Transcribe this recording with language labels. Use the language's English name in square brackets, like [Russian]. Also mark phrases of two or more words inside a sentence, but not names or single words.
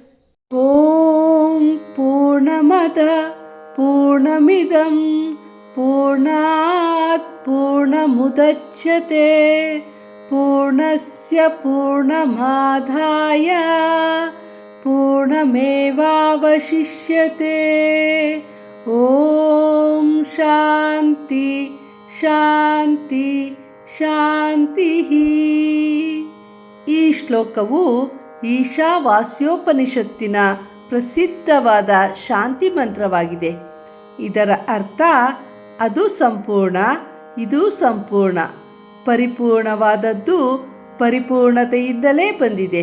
[Sanskrit] ಓಂ ಪೂರ್ಣಮದ ಪೂರ್ಣಮಿದಂ ಪೂರ್ಣಾತ್ ಪೂರ್ಣಮುದಚ್ಯತೆ ಪೂರ್ಣಸ್ಯ ಪೂರ್ಣಮಾದಾಯ ಪೂರ್ಣಮೇವಾವಶಿಷ್ಯತೆ. ಓಂ ಶಾಂತಿ ಶಾಂತಿ ಶಾಂತಿ. [Kannada] ಈ ಶ್ಲೋಕವು ಈಶಾವಾಸ್ಯೋಪನಿಷತ್ತಿನ ಪ್ರಸಿದ್ಧವಾದ ಶಾಂತಿ ಮಂತ್ರವಾಗಿದೆ. ಇದರ ಅರ್ಥ ಅದು ಸಂಪೂರ್ಣ, ಇದು ಸಂಪೂರ್ಣ. ಪರಿಪೂರ್ಣವಾದದ್ದು ಪರಿಪೂರ್ಣತೆಯಿಂದಲೇ ಬಂದಿದೆ.